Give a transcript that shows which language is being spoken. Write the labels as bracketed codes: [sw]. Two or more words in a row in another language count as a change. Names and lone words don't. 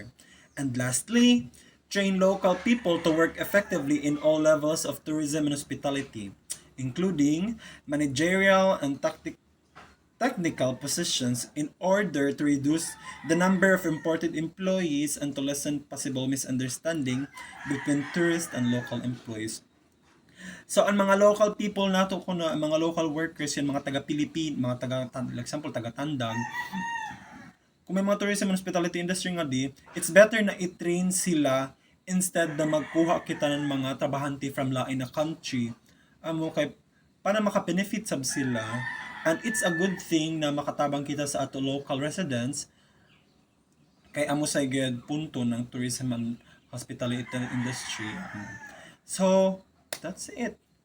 [en] And lastly, train local people to work effectively in all levels of tourism and hospitality, including managerial and technical positions in order to reduce the number of imported employees and to lessen possible misunderstanding between tourist and local employees. [ceb] So ang mga [en] local people [ceb] nato kuno, ang mga [en] local workers [ceb] yan mga taga-Pilipin, mga example taga-Tandag. Kung may mga [en] tourism and hospitality industry [ceb] nga [en] it's better [ceb] na i-train sila instead na magkuha kita ng mga trabahante from lain na country. Kay para maka-benefit sab sila. [en] And it's a good thing [ceb] na makatabang kita sa ato [en] local residents [ceb] kay amo sa [en] good [ceb] punto ng [en] tourism and hospitality industry. So, that's it.